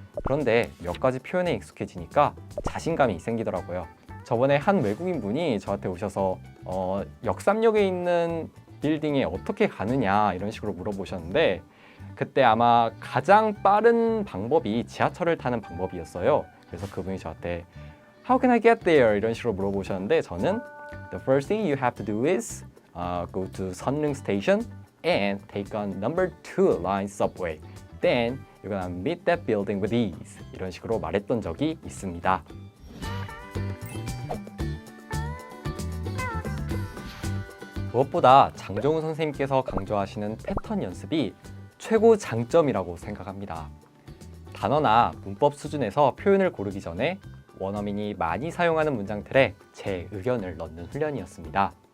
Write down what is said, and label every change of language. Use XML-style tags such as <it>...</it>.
<ko>그런데 몇 가지 표현에 익숙해지니까 자신감이 생기더라고요. 저번에 한 외국인 분이 저한테 오셔서 역삼역에 있는 빌딩에 어떻게 가느냐 이런 식으로 물어보셨는데 그때 아마 가장 빠른 방법이 지하철을 타는 방법이었어요. 그래서 그분이 저한테</ko> <en>How can I get there?</en> <ko>이런 식으로 물어보셨는데 저는</ko> <en>The first thing you have to do is go to Sunneung Station and take on number 2 line subway. Then you're gonna meet that building with ease.</en> <ko>이런 식으로 말했던 적이 있습니다. 무엇보다 장정훈 선생님께서 강조하시는 패턴 연습이 최고 장점이라고 생각합니다. 단어나 문법 수준에서 표현을 고르기 전에 원어민이 많이 사용하는 문장들에 제 의견을 넣는 훈련이었습니다.</ko>